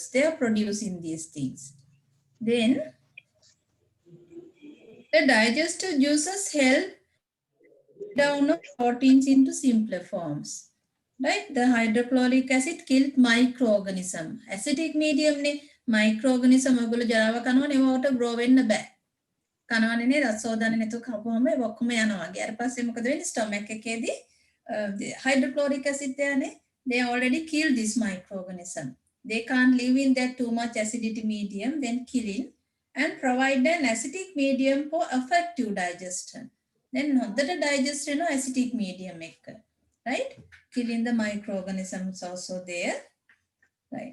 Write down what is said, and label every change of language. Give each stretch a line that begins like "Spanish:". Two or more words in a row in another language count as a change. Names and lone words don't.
English: They are producing these things. Then the digestive juices help down of proteins into simpler forms. Right? The hydrochloric acid killed microorganism. Acidic medium
Sinhala: ne microorganism ඔයගොල්ලෝ ජරාව කනවා නෙවට grow වෙන්න බෑ. කනවනේ රසෝදන නැතුව කපුවම ඒ ඔක්කොම යනවා. ඊට පස්සේ මොකද වෙන්නේ?
English: stomach එකේදී hydrochloric acid යනේ they already kill this microorganism. They can't live in that too much acidity medium, then killing and provide an acidic medium for effective digestion. Then හොඳට digest වෙනවා acidic medium එක. Right? Killing the microorganisms also there. Right.